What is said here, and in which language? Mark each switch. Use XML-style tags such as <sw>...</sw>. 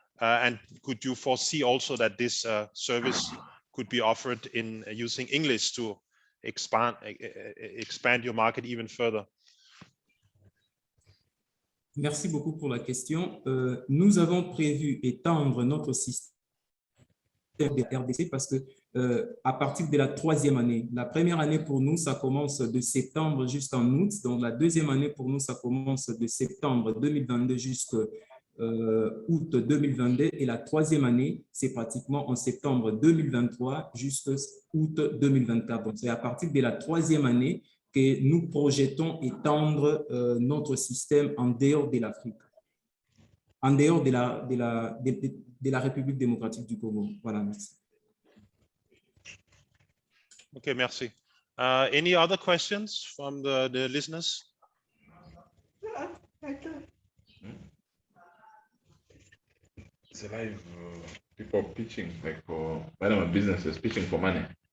<en>And could you foresee also that this service could be offered in using English to expand your market even further?</en> <fr>Merci beaucoup pour la question. Nous avons prévu étendre notre système de RDC parce que à partir de la 3e année, la première année pour nous, ça commence de septembre jusqu'en août. Donc, la 2e année pour nous, ça commence de septembre 2022 jusqu'à août 2022. Et la 3e année, c'est pratiquement en septembre 2023 jusqu'à août 2024. Donc, c'est à partir de la 3e année que nous projetons étendre notre système en dehors de l'Afrique, en dehors de la République démocratique du Congo. Voilà, merci. Okay, merci.</fr> <en>Any other questions from the listeners? It's a live people pitching, like for random businesses pitching for money.</en>